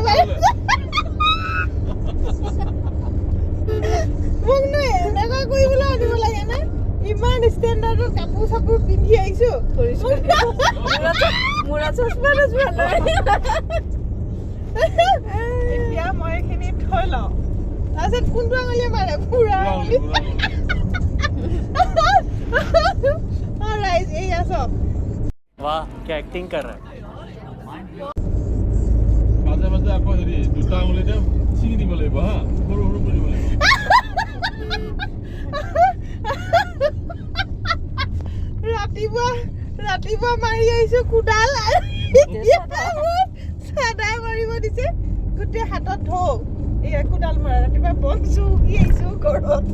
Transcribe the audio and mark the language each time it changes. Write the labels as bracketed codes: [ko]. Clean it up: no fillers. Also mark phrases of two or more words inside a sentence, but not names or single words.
[as] মোক নো এনেকুৱা কৰিবলৈ আনিব লাগে নে ইমান ষ্টেণ্ডাৰ্ডৰ কাপোৰ চাপোৰ পিন্ধি আহিছো এতিয়া মই এইখিনি থৈ লওঁ তাৰপিছত কোনটো আঙুলিয়ে মাৰে পুৰা আঙুলি [hi] राइज यही है सब वाह क्या एक्टिंग कर रहा है [as] মাজে মাজে আকৌ হেৰি দুটা আঙুলিতে চিঙি দিব লাগিব হা সৰু সৰু কৰি দিব লাগিব ৰাতিপুৱা মাৰি আহিছো কুডাল চাদা মাৰিব দিছে গোটেই হাতত ধৌ এই কুডাল মৰা ৰাতিপুৱা বনছো কি আহিছো ঘৰত